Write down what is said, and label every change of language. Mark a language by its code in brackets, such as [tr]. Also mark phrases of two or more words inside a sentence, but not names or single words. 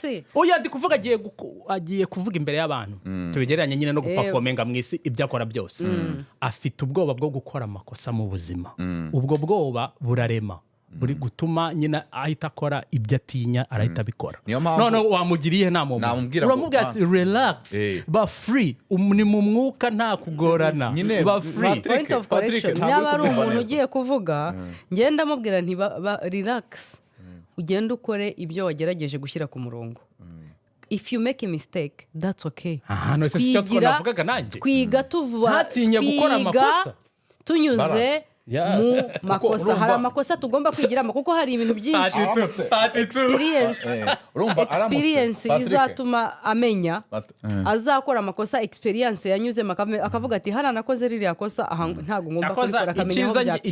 [rw] oya ndi kuvuga agiye kuvuga imbere y'abantu tubigereranya nyine no guperforminga mu isi ibyo akora byose afite ubwoba bwo gukora amakosa mu buzima ubwo bwoba burarema buri gutuma nyine ahita akora ibyo atinya arahita abikora none wamugiriye nama uramubwira ati relax ba free ni mu mwuka nta kugorana ba free [en] point of correction [rw] niba ari umuntu ugiye kuvuga ngenda amubwira nti relax ugenda ukore ibyo wagerageje gushyira ku murongo [en] if you make a mistake that's okay [rw] twiga gukora amakosa tunyuze mu makosa hari amakosa tugomba kwigiramo kuko hari ibintu byinshi experience izatuma amenya azakora amakosa experience yanyuzemo akavuga ati hana nakoze ririya kosa ntago ngomba kubikora akamenya aho byapfiriye